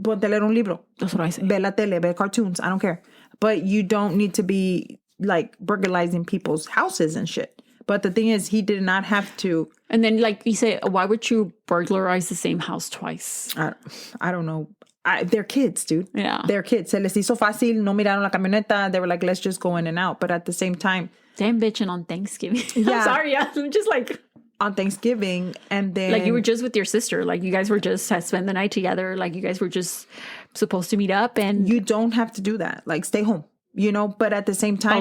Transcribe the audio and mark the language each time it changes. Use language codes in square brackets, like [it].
[es] Ponte a leer un libro. [en] That's what I say. [es] Ve la tele, ve [en] cartoons. I don't care. But you don't need to be, like, burglarizing people's houses and shit. But the thing is, he did not have to. And then, like you say, why would you burglarize the same house twice? I don't know. They're kids, dude. Yeah. They're kids. [es] Se les hizo fácil, no miraron la camioneta. [en] They were like, let's just go in and out. But at the same time. Damn bitching on Thanksgiving. Yeah. I'm sorry. I'm just like. On Thanksgiving. And then. Like you were just with your sister. Like you guys were just had spent the night together. Like you guys were just supposed to meet up. And. You don't have to do that. Like stay home. But at the same time.